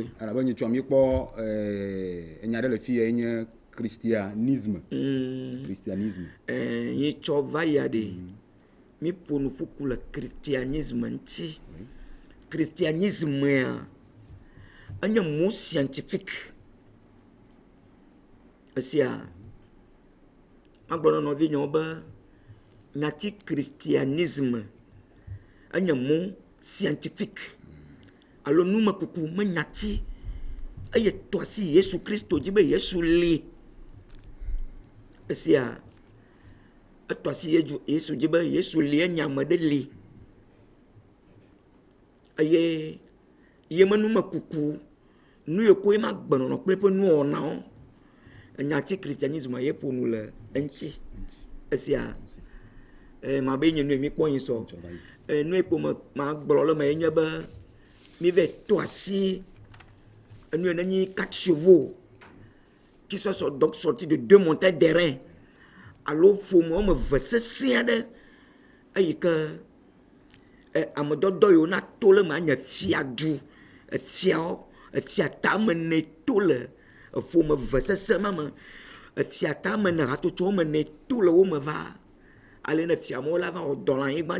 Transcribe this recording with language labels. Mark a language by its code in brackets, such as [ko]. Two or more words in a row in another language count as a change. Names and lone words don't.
[ee] alabe nyitsɔ mi kpɔ enya ɖe le fi ye nye christianisme nyitsɔ va ya ɖe mi ƒo nu ƒuku le christianisme ŋuti christianismea enye [fr] mot scientifique [ee] esia magblɔ na nɔvi nyawo be nyatsi christianisme enye [fr] mot scientifique [ee] alo numekuku me nyatsi eye tɔ asi Yesu Kristo dzi be Yesu li esia etɔ asi Yesu dzi be Yesu li enye ame ɖe li eye ye me numekuku nu yiwo koe ma gbenɔnɔ kple ƒe nuwɔnawo nyatsi christianisme ye ƒo nu le eŋuti esia ma be nye nu mi kpɔ yin sɔ nu yi ko ma gblɔ le me nye be mi va tɔ asi nu ne nyi 4 chevaux [fr] qui sont sortis de 2 montagnes d'airain [ee] alo ƒome wɔme 2 sesẽ aɖe eyi ke amedɔdɔ yiwo na to le me nye fiadu efia tame ne to le ƒome 2 sesẽ ma me efia tame ne hatsotso wɔme ne to le wo me va ale ne fia mo la va wɔ dɔ le anyigba